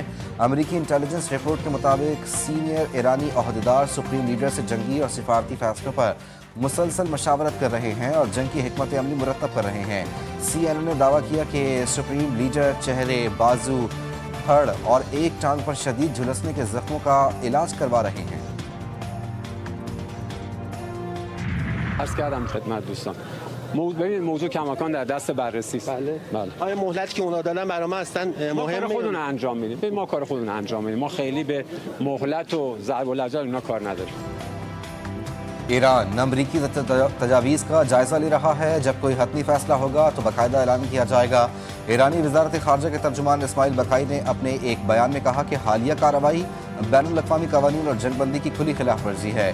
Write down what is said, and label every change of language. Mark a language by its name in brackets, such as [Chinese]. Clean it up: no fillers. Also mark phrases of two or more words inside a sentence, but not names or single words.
[Urdu] امریکی [English] intelligence report [Urdu] کے مطابق سینیئر ایرانی عہدیدار [English] supreme leader [Urdu] سے جنگی اور سفارتی فیصلوں پر مسلسل مشاورت کر رہے ہیں اور جنگ کی حکمت عملی مرتب کر رہے ہیں. CNN نے دعویٰ کیا کہ [English] supreme leader [Urdu] چہرے، بازو، فڑ اور ایک ٹانگ پر شدید جھلسنے کے زخموں کا علاج کروا رہے ہیں. [Persian] عرض کردم خدمت دوستان ببینید موضوع کماکان در دست بررسی است. بله. آیا مهلتی که اونا دادن برای ما اصلا ما کار مهمه؟ خودمون انجام میدیم. ما کار خودمون انجام میدیم. ما خیلی به مهلت و ضرب العجل اینا کار نداریم. [Urdu] ایران امریکی تجاویز کا جائزہ لے رہا ہے. جب کوئی حتمی فیصلہ ہوگا تو باقاعدہ اعلان کیا جائے گا۔ ایرانی وزارت خارجہ کے ترجمان اسماعیل بقائی نے اپنے ایک بیان میں کہا کہ حالیہ کارروائی بین الاقوامی قوانین اور جنگ بندی کی کھلی خلاف ورزی ہے.